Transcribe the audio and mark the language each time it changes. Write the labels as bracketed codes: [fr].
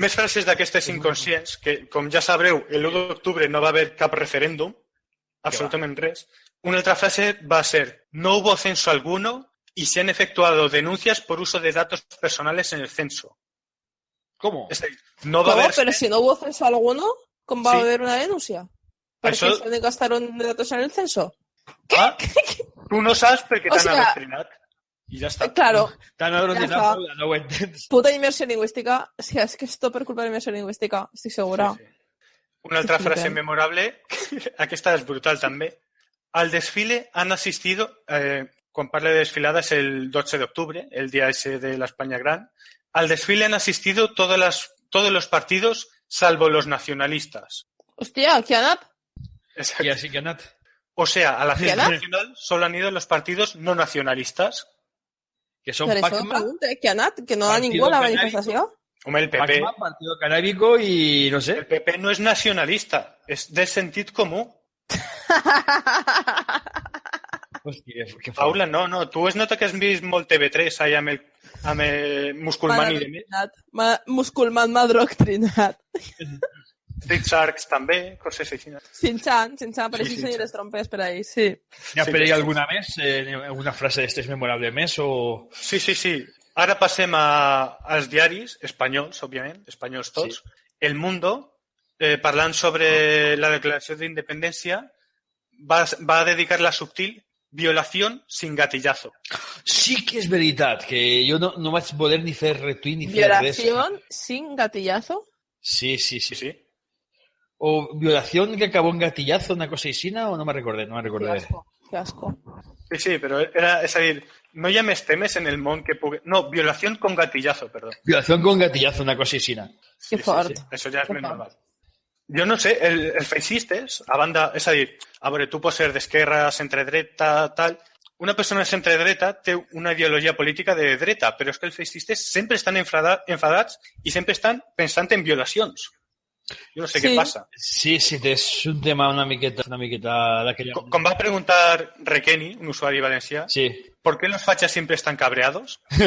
[ca] Més frases d'aquestes inconscients, que com ja sabreu, l'1 d'octubre no va haver cap referèndum, absolutament res. Una altra frase va ser: [es] no hubo censo alguno y se han efectuado denuncias por uso de datos personales en el censo. ¿Cómo? Es decir, no va a haber... Pero si no hubo censo alguno, ¿cómo va a haber una denuncia? ¿Por qué se gastaron datos en el censo? [ca] Ah, tu no saps perquè t'han adoctrinat. I ja està. [es] Claro. [ca] T'han adoctrinat, no ho entens. Puta immersió lingüística. És que és tot per culpa de la immersió lingüística, estic segura. Sí. Una altra frase memorable, aquesta és brutal també. [es] Al desfile han asistido, [ca] quan parla de desfilada és el 12 d'octubre, el dia ese de l'Espanya Gran. [es] Al desfile han asistido todos los partidos, salvo los nacionalistas. [ca] Hostia, ¿qué han anat? [es] Exacto. Y así que [ca] han anat. [es] O sea, a la fiesta nacional solo han ido los partidos no nacionalistas. Que son Pero Pacma, eso pregunte, ¿qué han anat? [ca] Que no ha ningú [es] a la manifestación. [ca] Home, el PP... [es] Pacma, Partido Canábico y no sé. [ca] El PP no és nacionalista, és del sentit comú. Hòstia, que Paula, no. Tu es nota que has vist molt TV3 ahí amb el Musculman i demés. Musculman m'ha adoctrinat. Street Sharks també, coses així. Sin-chan, per així senir les trompes per ahí, sí. Hi ha per ahí alguna més? Alguna frase d'estes memorable més? O... Sí. Ara passem als diaris espanyols, òbviament, espanyols tots. Sí. El Mundo, parlant sobre la declaració d'independència, va dedicar la subtil [es] violación sin gatillazo. [ca] Sí que és veritat, que jo no vaig poder ni fer retweet ni fer res. [es] ¿Violación sin gatillazo? Sí. O violación que acabó en gatillazo, una cosa així, o no me recordé. Qué asco. [ca] Sí, però és a dir, no hi ha més temes en el món que pugui... [es] No, violación con gatillazo, perdó. Violación con gatillazo, una cosa així. [ca] Que fort. Sí. Això ja és més normal. Jo no sé, els feixistes, a banda, és a dir, a veure, tu pots ser d'esquerra, centredreta, tal... Una persona centredreta té una ideologia política de dreta, però és que els feixistes sempre estan enfadats i sempre estan pensant en violacions. Jo no sé què passa. Sí, és un tema una miqueta d'aquella... Com va preguntar Requeni, un usuari valencià, sí. [es] ¿Por qué los fachas siempre están cabreados?